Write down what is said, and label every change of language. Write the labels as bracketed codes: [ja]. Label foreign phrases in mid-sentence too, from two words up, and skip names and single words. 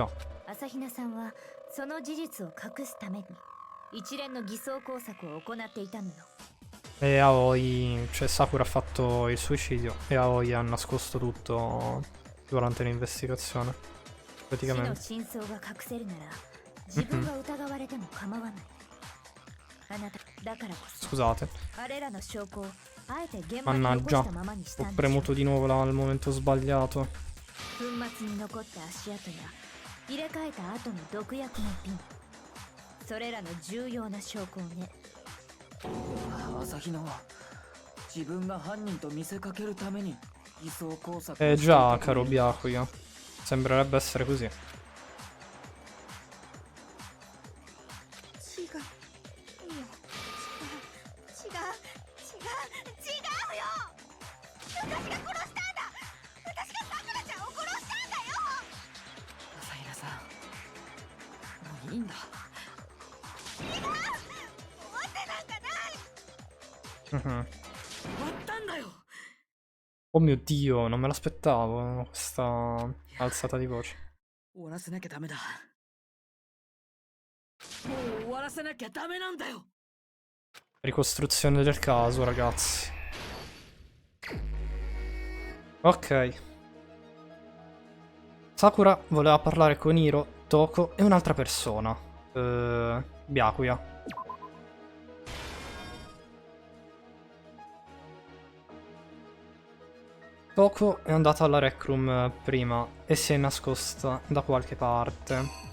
[ja] 朝比奈さんはその事実を隠すために一連の偽装工作を行っていたのよ [it] E Aoi, cioè Sakura ha fatto il suicidio e Aoi ha nascosto tutto durante l'investigazione. [ja] 死の [it] Praticamente. [ja] 真相が隠せるなら自分が疑われても構わないあなただからこそ [it] Scusate. [ja] あれらの証拠をあえて現場に残 [it] Mannaggia. [ja] したままにした [it] Ho [ja] んでしょ [it] premuto di nuovo al momento sbagliato. [ja] 粉末に残った足跡や入れ替えた後の毒薬の瓶それらの重要な証拠をね朝比奈は自分が犯人と見せかけるために偽装工作 [it] Eh già, caro Byakuya. Sembrerebbe essere così. [ja] 違うよ違うよ私が殺したんだ私がさくらちゃんを殺したんだよ朝比奈さんもういいんだ。終わってなんかない Mhm. 終わったんだよ。 [it] Oh mio Dio, non me l'aspettavo questa alzata di voce. [ja] 終わらせなきゃダメだ。もう終わらせなきゃダメなんだよ。 [it] Ricostruzione del caso, ragazzi. Ok. Sakura voleva parlare con Hiro, Toko e un'altra persona. Byakuya. Toko è andata alla Rec Room prima e si è nascosta da qualche parte.